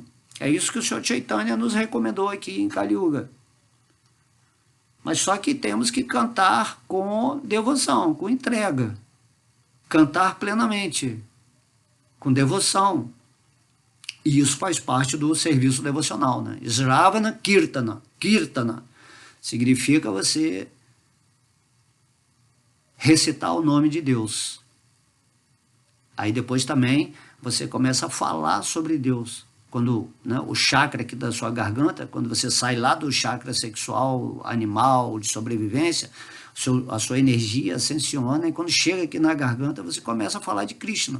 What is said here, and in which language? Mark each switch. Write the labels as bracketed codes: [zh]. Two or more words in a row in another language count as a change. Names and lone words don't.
[pt] É isso que o Senhor Chaitanya nos recomendou aqui em Kali Yuga. Mas só que temos que cantar com devoção, com entrega. Cantar plenamente, com devoção. E isso faz parte do serviço devocional, né? Sravana Kirtana. Kirtana significa você recitar o nome de Deus. Aí depois também você começa a falar sobre Deus. Quando, né, o chakra aqui da sua garganta, quando você sai lá do chakra sexual, animal, de sobrevivência, a sua energia ascensiona, e quando chega aqui na garganta, você começa a falar de Krishna.